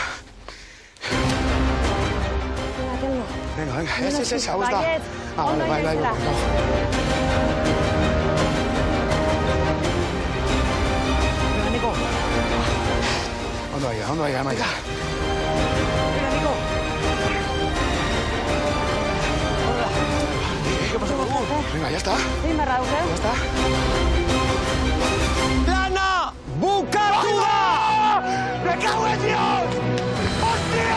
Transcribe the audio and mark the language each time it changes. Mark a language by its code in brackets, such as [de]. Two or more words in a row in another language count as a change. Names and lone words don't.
[eu] Venga, ez, hau ez da. Bai. Neko. Ondo aia, Maika. Neko. [es] Venga, ya está. Ya está. [eu] Lana bukatu da! [es] Me cago en Dios! Hostia!